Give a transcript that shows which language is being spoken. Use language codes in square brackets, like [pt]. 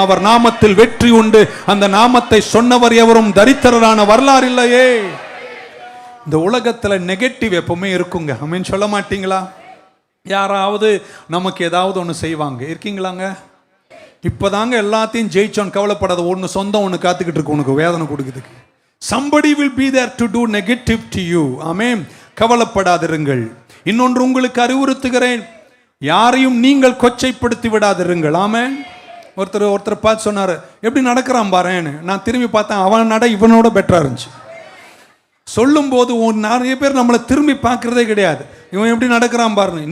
[ta] அவர் நாமத்தில் வெற்றி உண்டு. அந்த நாமத்தை சொன்னவர் எவரும் தரித்திரரான வரலாறு இல்லையே. இந்த உலகத்தில் நெகட்டிவ் எப்பவுமே இருக்குங்க. ஆமென் சொல்ல மாட்டீங்களா? யாராவது நமக்கு ஏதாவது ஒன்று செய்வாங்க, இருக்கீங்களாங்க? இப்போதாங்க எல்லாத்தையும் ஜெயிச்சோன்னு கவலைப்படாத. ஒன்று சொந்தம் ஒன்று காத்துக்கிட்டு இருக்கு உனக்கு வேதனை கொடுக்குறதுக்கு. [en] somebody will be there to do negative to you. [ta] ஆமென். கவலைப்படாதிருங்கள். இன்னொன்று உங்களுக்கு அறிவுறுத்துகிறேன், யாரையும் நீங்கள் கொச்சைப்படுத்தி விடாதிருங்கள். ஆமென். ஒருத்தர் பார்த்து சொன்னார், எப்படி நடக்கிறான் பாருன்னு. நான் திரும்பி பார்த்தேன், அவன் நட இவனோட பெட்டரா இருந்துச்சு. சொல்லும் போது நிறைய பேர் நம்மளை திரும்பி பார்க்கறதே கிடையாது. இவன் எப்படி நடக்கிறான் பாருன்னு.